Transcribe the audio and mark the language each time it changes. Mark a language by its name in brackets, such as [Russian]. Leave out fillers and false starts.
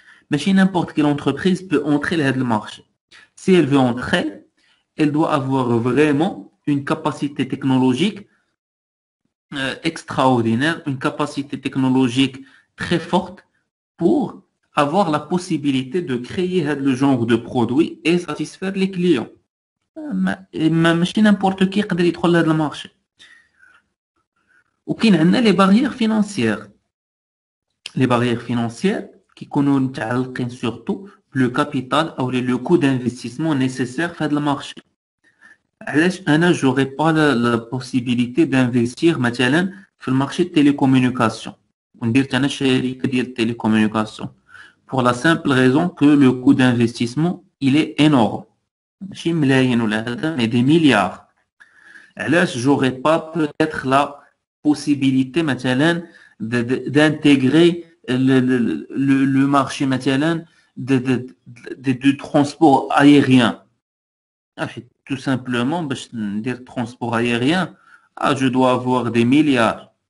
[Arabic] ماشي [French] n'importe quelle entreprise peut entrer dans le marché. Si elle veut entrer, elle doit avoir vraiment une capacité technologique extraordinaire, une capacité technologique très forte pour avoir la possibilité de créer le genre de produit et satisfaire les clients. [Arabic] ماشي [French] n'importe qui [Arabic] يقدر يدخل لهذا المارشي. وكاين عندنا [French] les barrières financières. Les barrières financières [Arabic] كيكونوا متعلقين [French] surtout le capital ou le coût d'investissement nécessaire [Arabic] في هذا المارشي. علاش انا [French] j'aurais pas la possibilité d'investir [Arabic] مثلا في المارشي [French] de télécommunication [Arabic] وندير انا شركه ديال [French] télécommunication pour la simple raison que le coût d'investissement il est énorme. [Arabic] ماشي ملايين ولا هذا [French] mais des milliards. [Arabic] علاش [French] j'aurais pas peut-être la possibilité مثلا d'intégrer le marché مثلا de transport aérien. Tout simplement [Arabic] باش ندير [French] transport aérien, je dois avoir des milliards.